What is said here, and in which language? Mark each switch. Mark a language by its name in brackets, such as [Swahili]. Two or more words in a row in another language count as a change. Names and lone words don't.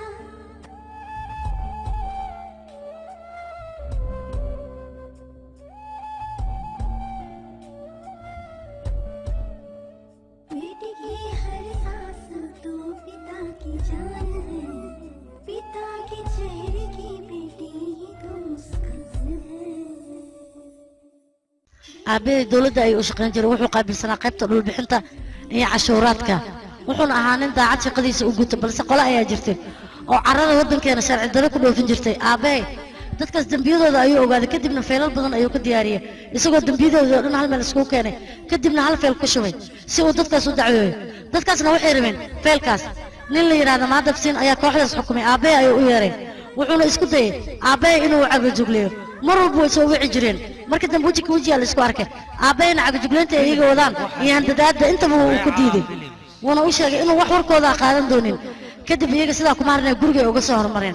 [Hindi] बेटी की हर सांस तो पिता की जान है पिता के चेहरे की बेटी तो मुस्कान है [Somali] aabbahay dowladda ayuu u shaqayn jiray wuxuu qaabilsanaa qaybta dhulbixinta iyo cashuuraadka wuxuuna ahaa nin daacad shaqadiisa u guta balse qole ayaa jirtay oo carrada waddankeena sharci darro ku dhoofin jirtay aabbahay dadkaas dembiyadooda ayuu ogaaday kadibna feelal badan ayuu ka diyaariyey isagoo dembiyadooda oo dhan hal meel iskugu keenay kadibna hal feel ku shubay si uu dadkaas u dacweeyo dadkaasna waxay rabeen feelkaas nin la yidhaahdo maadabsiin ayaa kooxdaas xukumay aabbahay ayuu u yeeray wuxuuna isku dayey aabbahay inuu cagajugleeyo mar walba way soo wici jireen marka dambe weji ka wejiyaa la isku arkay aabbahayna cagajugleynta ay iyaga wadaan iyo handadaadda intaba wuu ku diiday wuuna u sheegay inuu wax warkooda qaadan doonin kadib iyaga sidaa kuma harnay gurigay uga soo hormareen